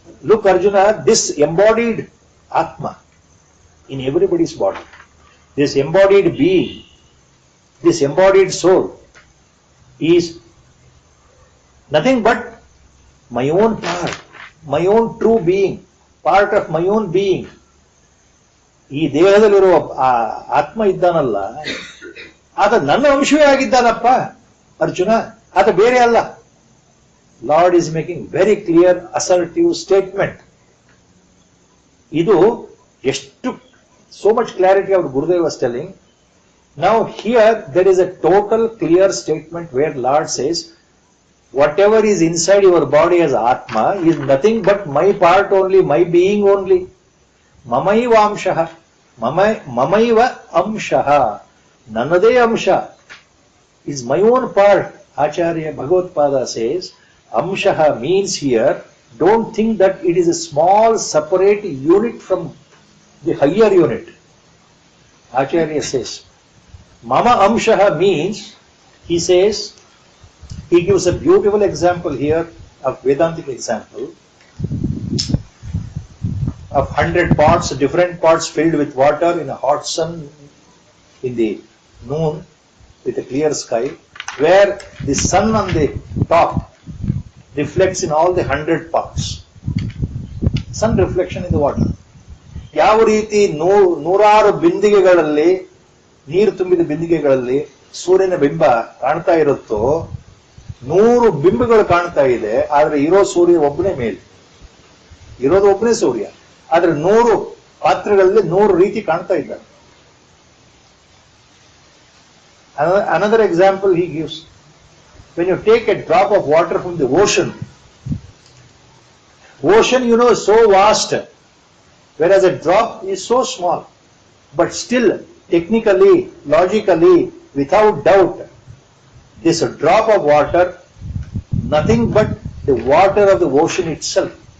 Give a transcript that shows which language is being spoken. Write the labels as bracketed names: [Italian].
[English] Look Arjuna, this embodied Atma in everybody's body, this embodied being, this embodied soul is nothing but my own part, my own true being, part of my own being. [Kannada] ಈ ದೇಹದಲ್ಲಿರುವ ಆತ್ಮ ಇದ್ದಾನಲ್ಲ, ಆತ ನನ್ನ ಅಂಶವೇ ಆಗಿದ್ದಾನಪ್ಪ ಅರ್ಜುನ, ಆತ ಬೇರೆ ಅಲ್ಲ. [English] Lord is making very clear assertive statement. [Kannada] ಇದು ಎಷ್ಟು [English] So much clarity our Gurudev was telling. Now here there is a total clear statement where lord says whatever is inside your body as atma is nothing but my part only, my being only. Mamaiva amshaha, mamaiva amshaha, [Kannada] nannade amsha [English] is my own part. Acharya Bhagavad-pada says amshaha means here, don't think that it is a small separate unit from the higher unit. Acharya says mama amshaha means, he says, he gives a beautiful example here, a Vedantic example. of 100 pots, different pots filled with water in a hot sun in the noon with a clear sky, where the sun on the top reflects in all the 100 pots. Sun reflection in the water. [Kannada] ಯಾವ ರೀತಿ ನೂರಾರು ಬಿಂದಿಗೆಗಳಲ್ಲಿ, ನೀರು ತುಂಬಿದ ಬಿಂದಿಗೆಗಳಲ್ಲಿ ಸೂರ್ಯನ ಬಿಂಬ ಕಾಣ್ತಾ ಇರುತ್ತೋ, 100 ಬಿಂಬಗಳು ಕಾಣ್ತಾ ಇದೆ, ಆದ್ರೆ ಇರೋ ಸೂರ್ಯ ಒಬ್ಬನೇ ಮೇಲೆ, ಇರೋದು ಒಬ್ಬನೇ ಸೂರ್ಯ, ಆದ್ರೆ 100 ಪಾತ್ರೆಗಳಲ್ಲಿ 100 ರೀತಿ ಕಾಣ್ತಾ ಇದ್ದಾರೆ. [English] Another example he gives, when you take a drop of water from the ocean, is so vast, whereas a drop is so small. But still, technically, logically, without doubt, this drop of water, nothing but the water of the ocean itself.